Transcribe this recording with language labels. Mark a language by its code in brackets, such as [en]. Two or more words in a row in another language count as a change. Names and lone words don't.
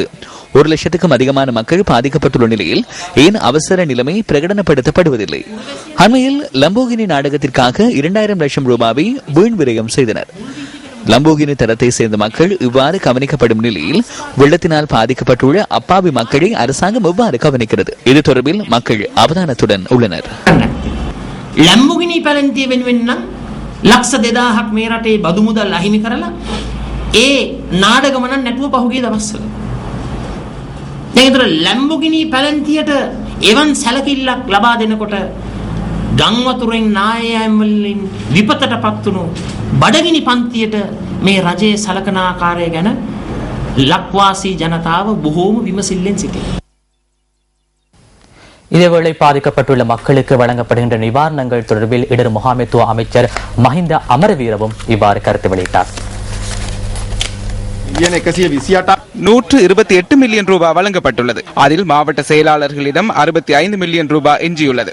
[ta] 1,00,000க்கும் அதிகமான மக்கள் பாதிக்கப்பட்டுள்ள நிலையில் ஏன் அவசர நிலைமை பிரகடனப்படுத்தப்படுவதில்லை? அண்மையில் லம்போகினி நாடகத்திற்காக 2,000 லட்சம் ரூபாவை வீண் விரயம் செய்தனர். லம்போகினி தரத்தை சேர்ந்த மக்கள் இவ்வாறு கவனிக்கப்படும் நிலையில் வெள்ளத்தினால் பாதிக்கப்பட்டுள்ள அப்பாவி மக்களை அரசாங்கம் எவ்வாறு கவனிக்கிறது? இது தொடர்பில் மக்கள் அவதானத்துடன் உள்ளனர். [si] ලැම්බෝගිනි පැලැන්තිය වෙනුවෙන් නම් ලක්ෂ 2000ක් මේ රටේ බදු මුදල් අහිමි කරලා ඒ නාඩගම නම් නැතුව පහුගිය දවස්වල දැන් ඒතර ලැම්බෝගිනි පැලැන්තියට එවන් සැලකිල්ලක් ලබා දෙනකොට ගම් වතුරෙන් නායයන් වලින් විපතටපත් වුණු බඩගිනි පන්තියට මේ රජයේ සලකන ආකාරය ගැන ලක්වාසී ජනතාව බොහෝම විමසිල්ලෙන් සිටිනවා. [ta] இதேவேளை பாதிக்கப்பட்டுள்ள மக்களுக்கு வழங்கப்படுகின்ற நிவாரணங்கள் தொடர்பில் இடர் முகாமைத்துவ அமைச்சர் மஹிந்த அமரவீரவும் இவ்வாறு கருத்து வெளியிட்டார். 128 மில்லியன் ரூபாய் வழங்கப்பட்டுள்ளது. அதில் மாவட்ட செயலாளர்களிடம் 65 மில்லியன் ரூபாய் எஞ்சியுள்ளது.